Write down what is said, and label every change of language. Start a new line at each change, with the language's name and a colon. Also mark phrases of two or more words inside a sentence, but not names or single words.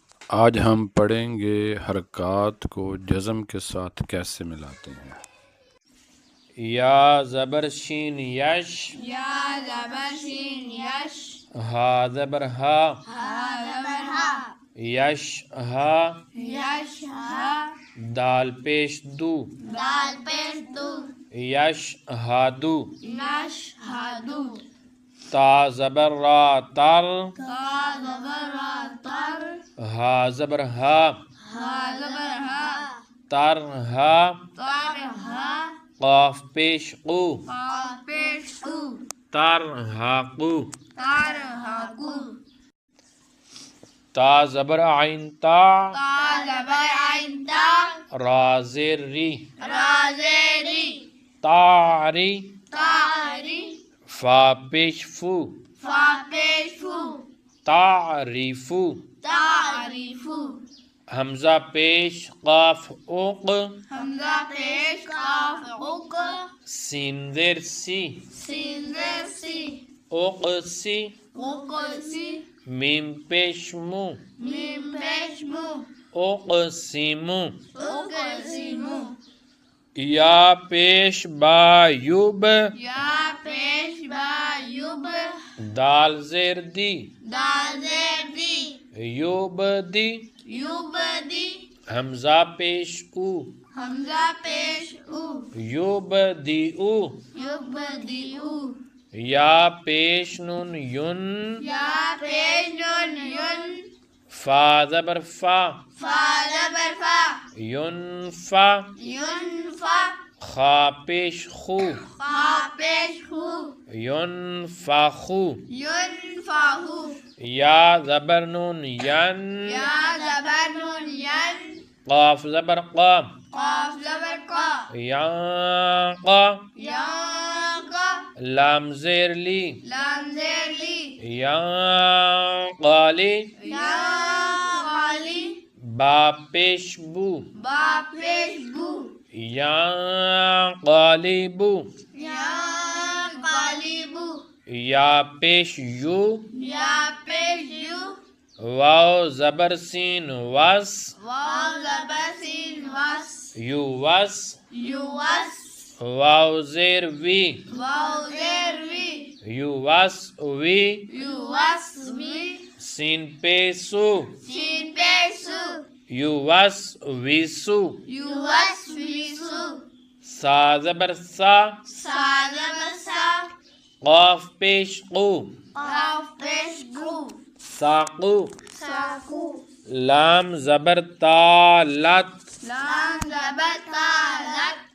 Urdu: آج ہم پڑھیں گے حرکات کو جزم کے ساتھ کیسے ملاتے ہیں۔ یا زبر شین یش، یا زبر شین یش، ہا زبر ہا، ہا زبر ہا، یش ہا، یش ہا، دال پیش دو، دال پیش دو، یش ہا دو، یش ہا دو، تا زبر را تر، تا زبر را تر، ہا زبر ہا، ہا زبر ہا، تر ہا، تر ہا، قاف پیش قو، قاف پیش قو، تر ہا قو، تر ہا قو، تا زبر عین تا، تا زبر عین تا، را زیر ری، را زیر ری، تاری، تاری، فا پیش فو، فا پیش فو، تعریفو، تعریفو، حمزہ پیش قاف اوق، حمزہ پیش قاف اق، سین زیر سی، سین زیر سی، اوق سی، اقسی، میم پیش مو، میم پیش مو، اوق سیمو، اقسیمو، یا پیش با یوب، یا پیش با یوب، دال زیر دی، دال زیر دی، یوب دی، یوب دی، حمزہ پیش او، حمزہ پیش او، یوب دی او، یوب دی او، یا پیش نون یون، یا پیش نون یون، فا زبر فا، فا زبر فا، یون فا، یون فا، خا پیش خو، خا پیش خو، یون فا خو، یون فا ہو، یا زبر نون ین، یا زبر نون ین، قاف زبر قا، قاف زبر قا، یا قا، یا قا، لام زیر لی، لام زیر لی، یا قالی، یا غالی، با پیش بو، با پیش بو، یا قالی بو، یا غالی بو، یا پیش یو، یا پیش یو، واو زبر سین وس، واو زبر سین وس، یو وس، یو وس، واو زیر وی، واو زیر وی، یو وس وی، یو وس وی، سین پیسو، سین پیش سو، یو وس وی سو، یو وس وی سو، سا زبر سا، سا زبر سا، قاف پیش قو، قاف پیش قو، ساقو، ساقو، لام زبر تا لت، لام زبر تا لت،